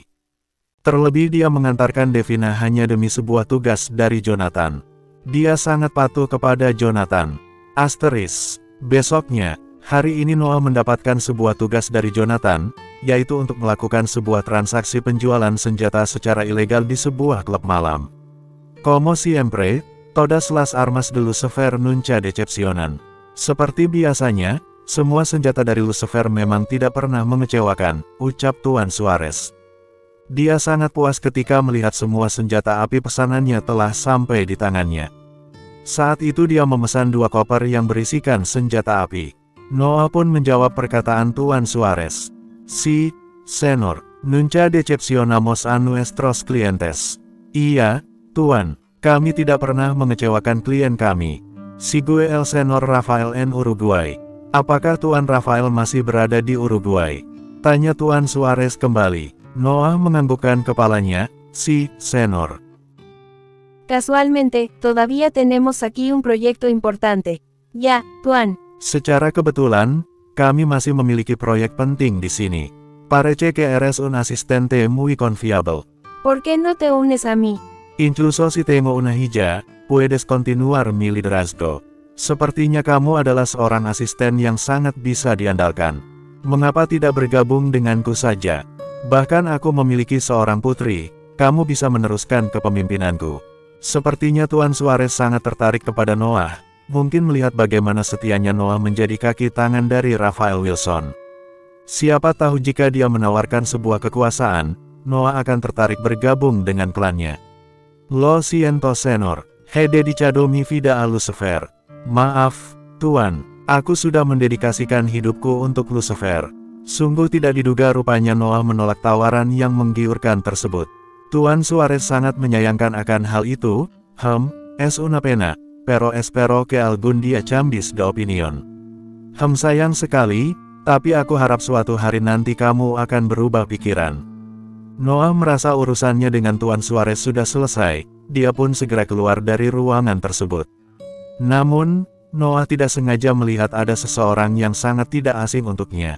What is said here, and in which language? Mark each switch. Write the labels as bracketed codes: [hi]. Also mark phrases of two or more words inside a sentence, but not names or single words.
[id] Terlebih dia mengantarkan Devina hanya demi sebuah tugas dari Jonathan. Dia sangat patuh kepada Jonathan. Besoknya, hari ini Noah mendapatkan sebuah tugas dari Jonathan, yaitu untuk melakukan sebuah transaksi penjualan senjata secara ilegal di sebuah klub malam. [es] Como siempre, todas las armas de Lucifer nunca decepcionan. [id] Seperti biasanya, semua senjata dari Lucifer memang tidak pernah mengecewakan, ucap Tuan Suarez. Dia sangat puas ketika melihat semua senjata api pesanannya telah sampai di tangannya. Saat itu dia memesan 2 koper yang berisikan senjata api. Noah pun menjawab perkataan Tuan Suarez. [es] Si, senor, nunca decepcionamos a nuestros clientes. [id] Iya, Tuan, kami tidak pernah mengecewakan klien kami. [es] Sigue el senor Rafael en Uruguay. [id] Apakah Tuan Rafael masih berada di Uruguay? Tanya Tuan Suarez kembali. Noah menganggukkan kepalanya. [es] Si, senor. Casualmente, todavía tenemos aquí un proyecto importante. [id] Ya, Tuan. Secara kebetulan, kami masih memiliki proyek penting di sini. [es] Parece que eres un asistente muy confiable. ¿Por qué no te unes a mí? Incluso si tengo una hija, puedes continuar mi liderazgo. [id] Sepertinya kamu adalah seorang asisten yang sangat bisa diandalkan. Mengapa tidak bergabung denganku saja? Bahkan aku memiliki seorang putri, kamu bisa meneruskan kepemimpinanku. Sepertinya Tuan Suarez sangat tertarik kepada Noah, mungkin melihat bagaimana setianya Noah menjadi kaki tangan dari Rafael Wilson. Siapa tahu jika dia menawarkan sebuah kekuasaan, Noah akan tertarik bergabung dengan klannya. [es] Lo siento senor, he dedicado mi vida a Lucifer. [id] Maaf, Tuan, aku sudah mendedikasikan hidupku untuk Lucifer. Sungguh tidak diduga rupanya Noah menolak tawaran yang menggiurkan tersebut. Tuan Suarez sangat menyayangkan akan hal itu. [es] Es una pena, pero espero que algún día cambies de opinión. [id] Sayang sekali, tapi aku harap suatu hari nanti kamu akan berubah pikiran. Noah merasa urusannya dengan Tuan Suarez sudah selesai, dia pun segera keluar dari ruangan tersebut. Namun, Noah tidak sengaja melihat ada seseorang yang sangat tidak asing untuknya.